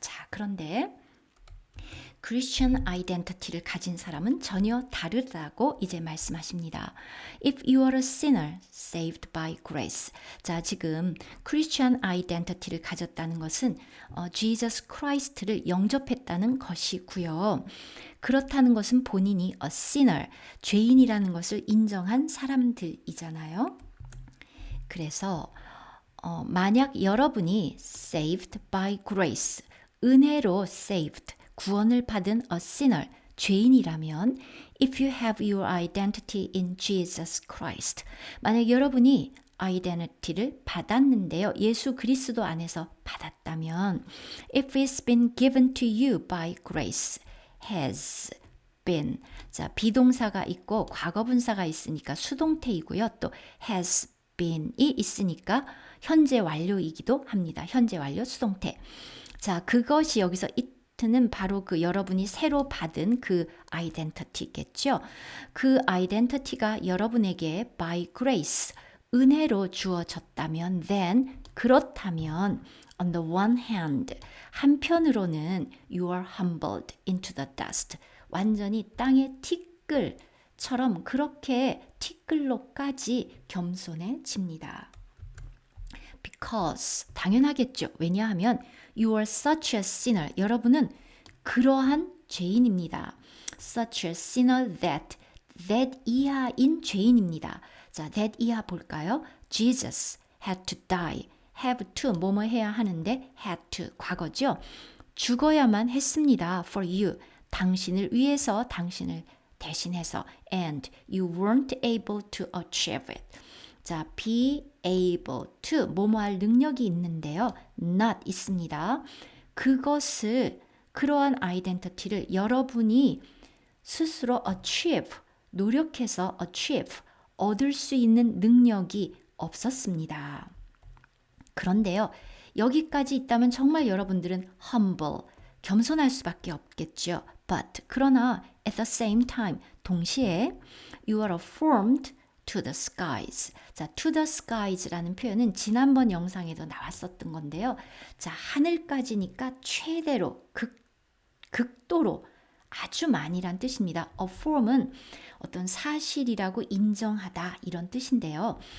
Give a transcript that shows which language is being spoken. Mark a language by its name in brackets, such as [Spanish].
[Korean] 자, 그런데 [English] Christian identity [Korean] 를 가진 사람은 전혀 다르다고 이제 말씀하십니다. [English] If you are a sinner saved by grace. [Korean] 자, 지금 [English] Christian identity [Korean] 를 가졌다는 것은 Jesus Christ를 영접했다는 것이고요. 그렇다는 것은 본인이 [English] a sinner, [Korean] 죄인이라는 것을 인정한 사람들이잖아요. 그래서 만약 여러분이 [English] saved by grace, [Korean] 은혜로 [English] saved, [Korean] 구원을 받은 [English] a sinner, [Korean] 죄인이라면 [English] if you have your identity in Jesus Christ, [Korean] 만약 여러분이 아이덴티티를 받았는데요. 예수 그리스도 안에서 받았다면 [English] if it's been given to you by grace, has been. [Korean] 자, 비동사가 있고 과거분사가 있으니까 수동태이고요. 또 [English] has been [Korean] 이 있으니까 현재 완료이기도 합니다. 현재 완료 수동태. 자, 그것이 여기서 는 바로 그 여러분이 새로 받은 그 아이덴티티겠죠. 그 아이덴티티가 여러분에게 [English] by grace, [Korean] 은혜로 주어졌다면 [English] then, [Korean] 그렇다면 [English] on the one hand, [Korean] 한편으로는 [English] you are humbled into the dust. [Korean] 완전히 땅의 티끌처럼 그렇게 티끌로까지 겸손해집니다. [English] Because, [Korean] 당연하겠죠. 왜냐하면 [English] you are such a sinner. [Korean] 여러분은 그러한 죄인입니다. [English] Such a sinner that [Korean] 이하인 죄인입니다. 자, [English] that [Korean] 이하 볼까요? [English] Jesus had to die. have to, [Korean] 뭐뭐 해야 하는데 [English] had to, [Korean] 과거죠. 죽어야만 했습니다. [English] for you, [Korean] 당신을 위해서, 당신을 대신해서. [English] And you weren't able to achieve it. [Korean] 자, [English] be able to, [Korean] 뭐뭐 할 능력이 있는데요. not 있습니다. 그것을, 그러한 아이덴티티를 여러분이 스스로 achieve, 노력해서 achieve, 얻을 수 있는 능력이 없었습니다. 그런데요, 여기까지 있다면 정말 여러분들은 [English] humble, [Korean] 겸손할 수밖에 없겠죠. [English] But, [Korean] 그러나 [English] at the same time, [Korean] 동시에 [English] you are affirmed to the skies. [Korean] 자, [English] to the skies [Korean] 라는 표현은 지난번 영상에도 나왔었던 건데요. 자, 하늘까지니까 최대로, 극도로 아주 많이란 뜻입니다. affirm은 어떤 사실이라고 인정하다 이런 뜻인데요.